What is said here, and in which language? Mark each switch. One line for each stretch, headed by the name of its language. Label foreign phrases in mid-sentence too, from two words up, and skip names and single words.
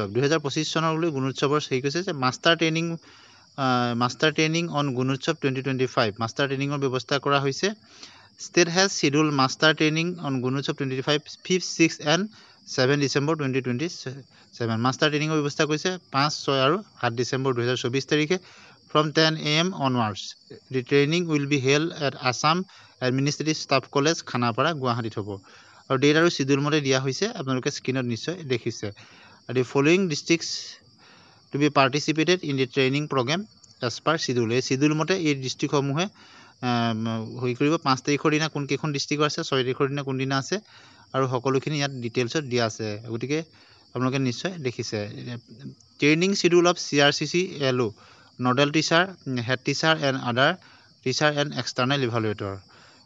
Assamese: 2025 চনলৈ গুণোৎসৱৰ হেৰি কৈছে যে
English: Master Training on Gunotsav 2025
Assamese: মাষ্টাৰ ট্ৰেইনিঙৰ ব্যৱস্থা কৰা হৈছে।
English: State has scheduled Master Training on Gunotsav 2025 5, 6 and 7 December 2027.
Assamese: মাষ্টাৰ ট্ৰেইনিঙৰ ব্যৱস্থা কৰিছে 5, 6 আৰু 7 ডিচেম্বৰ 2024 তাৰিখে
English: from 10 AM onwards. The training will be held at Assam Administrative Staff College,
Assamese: খানাপাৰা, গুৱাহাটীত হ'ব। আৰু ডেট আৰু শিডিউল মতে দিয়া হৈছে, আপোনালোকে স্ক্ৰীনত নিশ্চয় দেখিছে।
English: The following districts to be participated in the training program as per schedule.
Assamese: এই শিডিউল মতে এই ডিষ্ট্ৰিক্টসমূহে হৈ কৰিব। 5 তাৰিখৰ দিনা কোনকেইখন ডিষ্ট্ৰিক্ট আছে, 6 তাৰিখৰ দিনা কোনদিনা আছে আৰু সকলোখিনি ইয়াত ডিটেইলছত দিয়া আছে। গতিকে আপোনালোকে নিশ্চয় দেখিছে।
English: training schedule of CRCC LO, nodal teacher, head teacher and other teacher and external evaluator.